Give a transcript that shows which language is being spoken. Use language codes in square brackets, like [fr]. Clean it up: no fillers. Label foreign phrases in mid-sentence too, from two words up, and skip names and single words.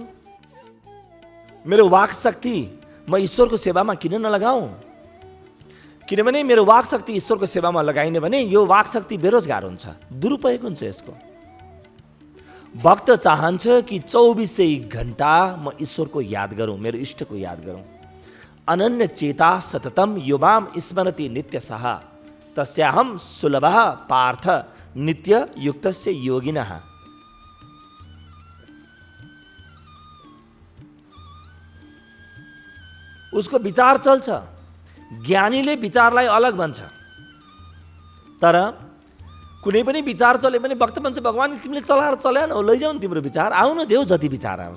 [ne] मेरो वाक शक्ति म ईश्वरको सेवामा किन नलगाऊँ? किनभने मेरो वाक शक्ति ईश्वरको सेवामा लगाइने भने यो वाक शक्ति बेरोजगार हुन्छ, दुरुपयोग हुन्छ यसको। भक्त चाहन्छ कि 24 घण्टा म ईश्वरको याद गरौँ, मेरो इष्टको याद गरौँ। [sa] अनन्य चेता सततम युवाम स्मरति नित्यसः तस्याहम सुलभः पार्थ नित्य युक्तस्य योगिनः। [ne] उसको विचार चल्छ। ज्ञानीले विचारलाई अलग भन्छ, तर कुनै पनि विचार चल्यो भने भक्त भन्छ भगवान तिमीले चलाएर चल्यान हो, लैजाऊ न तिम्रो विचार, आउन देऊ जति विचार आउँछ।